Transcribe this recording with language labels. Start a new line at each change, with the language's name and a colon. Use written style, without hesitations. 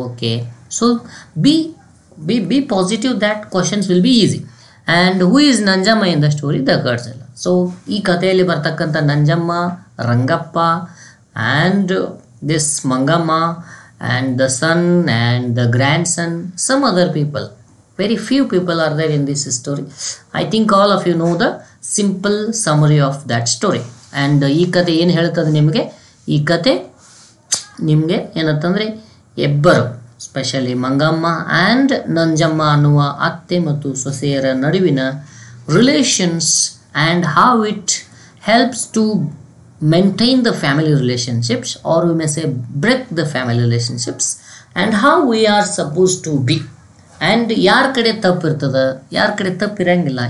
English: Okay, so be positive, that questions will be easy. And who is Nanjamma in the story? The curd seller.
Kannada: So ಈ ಕಥೆಯಲ್ಲಿ ಬರ್ತಕ್ಕಂಥ
English: Nanjamma, Rangappa, and this Mangamma, and the son and the grandson, some other people. Very few people are there in this story. I think all of you know the simple summary of that story.
Kannada: And ಈ ಕತೆ ಏನು ಹೇಳ್ತದೆ ನಿಮಗೆ? ಈ ಕತೆ ನಿಮಗೆ ಏನಂತಂದರೆ ಎಬ್ಬರು.
English: specially Mangamma and Nanjamma ಅನ್ನುವ ಅತ್ತೆ ಮತ್ತು ಸೊಸೆಯರ ನಡುವಿನ relations and how it helps to maintain the family relationships, or we may say break the family relationships, and how we are supposed to be, and
Kannada: ಯಾರ ಕಡೆ ತಪ್ಪು ಇರ್ತದೆ, ಯಾರ ಕಡೆ ತಪ್ಪು ಇರಂಗಿಲ್ಲ.